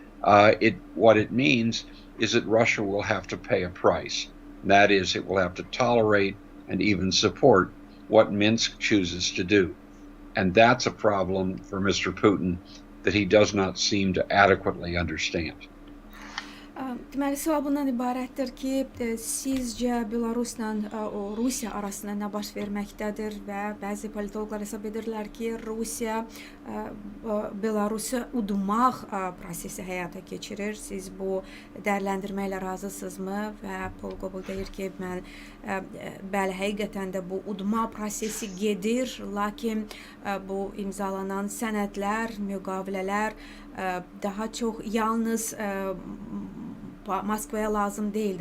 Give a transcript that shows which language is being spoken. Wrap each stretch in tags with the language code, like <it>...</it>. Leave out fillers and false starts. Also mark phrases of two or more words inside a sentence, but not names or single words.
<en>What it means is that Russia will have to pay a price. That is, it will have to tolerate and even support what Minsk chooses to do. And that's a problem for Mr. Putin that he does not seem to adequately understand.</en> <az>Deməli, sual bundan ibarətdir ki, sizcə Belarusla Rusiya arasında nə baş verməkdədir və bəzi politoloqlar hesab edirlər ki, Rusiya Belarusu udmaq prosesi həyata keçirir. Siz bu dəyərləndirmə ilə razısınızmı? Və Polqobul deyir ki, bəli, həqiqətən də bu udma prosesi gedir, lakin bu imzalanan sənədlər, müqavilələr daha çox yalnız Moskvaya lazım değildir.</az>